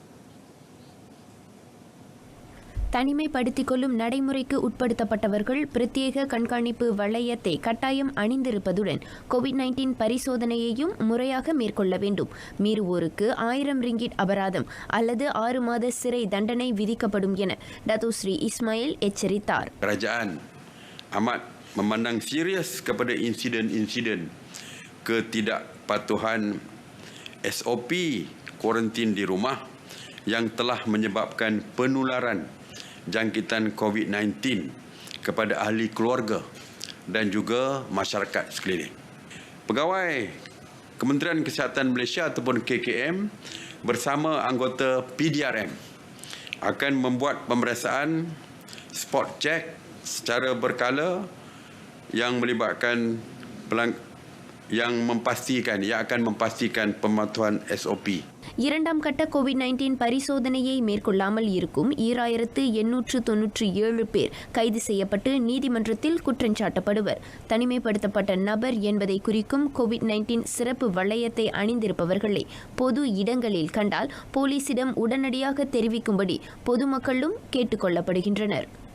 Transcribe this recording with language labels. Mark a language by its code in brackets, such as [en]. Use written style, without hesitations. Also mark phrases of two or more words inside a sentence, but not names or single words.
[ta] தனிமைப்படுத்திக் கொள்ளும் நடைமுறைக்கு உட்படுத்தப்பட்டவர்கள் பிரத்யேக கண்காணிப்பு வளையத்தை கட்டாயம் அணிந்திருப்பதுடன் கோவிட்-19 பரிசோதனையையும் முறையாக மேற்கொள்ள வேண்டும். மீறுவோருக்கு 1000 ரிங்கிட் அபராதம் அல்லது 6 மாத சிறை தண்டனை விதிக்கப்படும் என டத்துஸ்ரீ இஸ்மாயில் எச்சரித்தார். [ms] Kerajaan amat memandang serius kepada insiden-insiden ketidakpatuhan SOP kuarantin di rumah yang telah menyebabkan penularan jangkitan COVID-19 kepada ahli keluarga dan juga masyarakat sekeliling. Pegawai Kementerian Kesihatan Malaysia ataupun KKM bersama anggota PDRM akan membuat pemeriksaan [en] spot check [ms] secara berkala yang melibatkan yang akan memastikan pematuhan SOP. [ta] 2ஆம் கட்ட கோவிட்-19 பரிசோதனையை மேற்கொள்ளாமல் இருக்கும் 2897 பேர் கைது செய்யப்பட்டு நீதிமன்றத்தில் குற்றஞ்சாட்டப்படுவர். தனிமைப்படுத்தப்பட்ட நபர் என்பதை குறிக்கும் கோவிட்-19 சிறப்பு வளையத்தை அணிந்திருப்பவர்களை பொது இடங்களில் கண்டால் போலீசிடம் உடனடியாக தெரிவிக்கும்படி பொதுமக்களும் கேட்டுக் கொள்ளப்படுகின்றனர்.